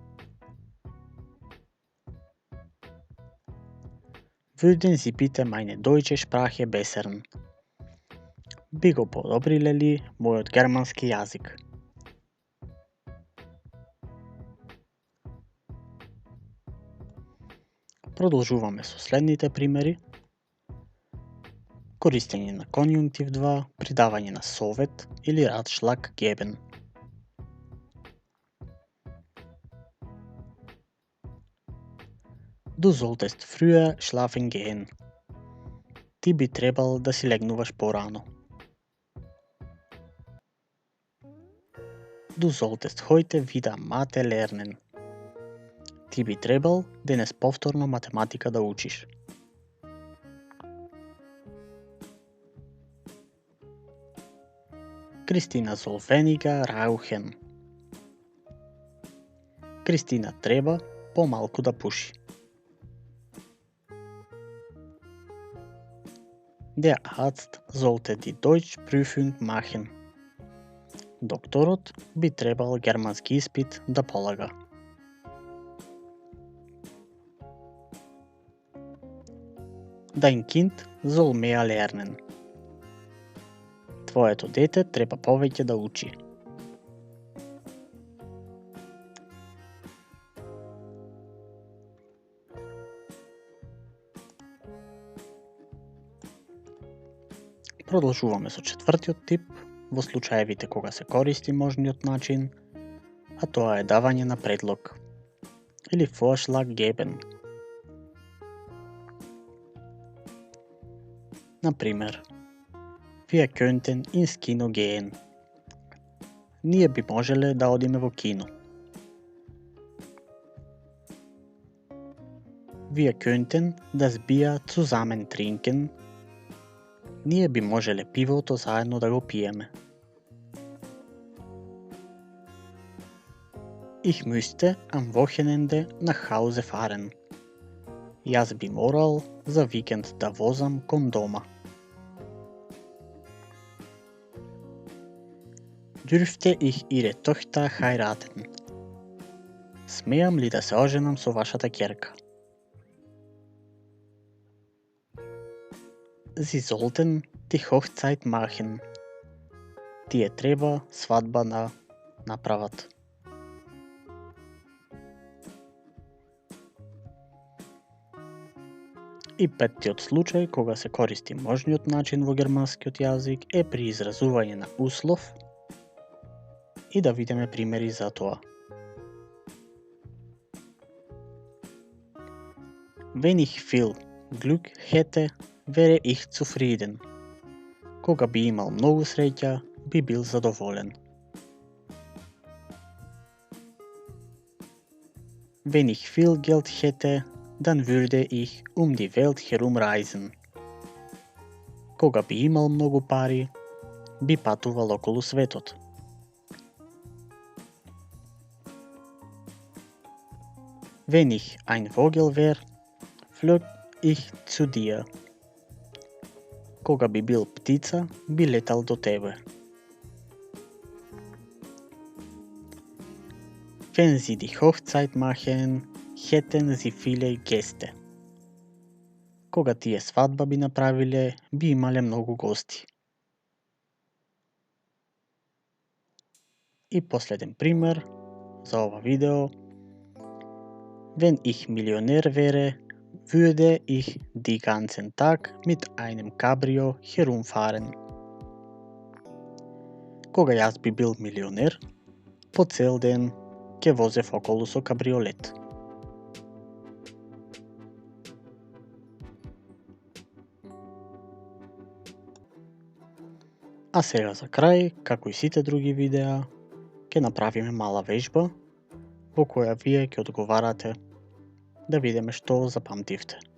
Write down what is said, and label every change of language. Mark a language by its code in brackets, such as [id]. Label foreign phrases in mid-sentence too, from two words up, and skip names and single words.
[de] Würden Sie bitte meine deutsche Sprache bessern? [mk] Би го подобриле ли мојот германски јазик? Продолжуваме со следните примери. Користење на конјунктив 2, придавање на совет или [de] Ratschlag geben. Du solltest früher schlafen gehen. [mk] Ти би требал да си легнуваш порано. [de] Du solltest heute wieder Mathe lernen. [mk] Ти би требал денес повторно математика да учиш. [de] Кристина soll weniger rauchen. [mk] Кристина треба помалку да пуши. [de] Der Arzt sollte die Deutschprüfung machen. [mk] Докторот би требал германски испит да полага. [de] Dein Kind soll mehr lernen. [mk] Твоето дете треба повеќе да учи. Продолжуваме со четвртиот тип во случаевите кога се користи можниот начин, а тоа е давање на предлог или [de] Vorschlag geben. Например, wir könnten ins Kino gehen. [mk] Ние би можеле да одиме во кино. [de] Wir könnten das Bier zusammen trinken. [mk] Ние би можеле пивото заедно да го пиеме. [de] Ich müsste am Wochenende nach Hause fahren. [mk] Јас би морал за викенд да возам кон дома. [de] Dürfte ich Ihre Tochter heiraten? [mk] Смеам ли да се оженам со вашата ќерка? [de] Sie sollten die Hochzeit machen. [mk] Тие треба свадба да направат. И петтиот случај кога се користи можниот начин во германскиот јазик е при изразување на услов и да видиме примери за тоа. [de] Wenn ich viel Glück hätte, wäre ich zufrieden. [mk] Кога би имал многу среќа, би бил задоволен. [de] Wenn ich viel Geld hätte, dann würde ich um die Welt herumreisen. [mk] Кога би имал многу пари, би патувал околу светот. [de] Wenn ich ein Vogel wäre, flög ich zu dir. [mk] Кога би бил птица, би летал до тебе. [de] Wenn sie die Hochzeit machen, hätten sie viele Gäste. [mk] Кога тие свадба би направиле, би имале многу гости. И последен пример за ова видео. [de] Wenn ich Millionär wäre, würde ich die ganzen Tag mit einem Cabrio herumfahren. [mk] Кога јас би бил милионер, по цел ден ќе возев околу со кабриолет. А сега за крај, како и сите други видеа, ќе направиме мала вежба во која вие ќе одговарате да видиме што запамтивте.